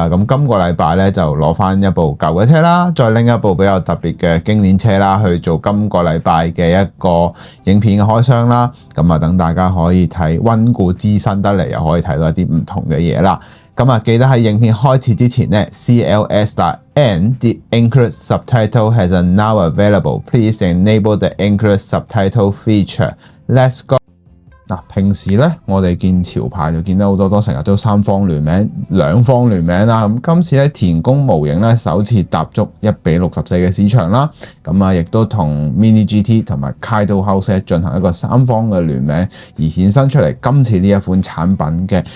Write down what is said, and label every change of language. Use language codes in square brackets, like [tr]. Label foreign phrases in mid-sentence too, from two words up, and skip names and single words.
[yue] 咁今個禮拜咧就攞翻一部舊嘅車啦，再拎一部比較特別嘅經典車啦，去做今個禮拜嘅一個影片嘅開箱啦。等大家可以睇溫故知新得嚟，又可以睇到一啲唔同嘅嘢啦。記得喺影片開始之前咧 ，CLS.N [en] the English subtitle has a now available. Please enable the English subtitle feature. Let's go. [yue] 平時咧，我哋見潮牌就見到好多成日都三方聯名、兩方聯名啦。今次咧田宮模型咧首次踏足1:64嘅市場啦。亦都同 Mini GT 同埋 Kaito House 進行一個三方嘅聯名，而衍生出嚟今次呢一款產品嘅。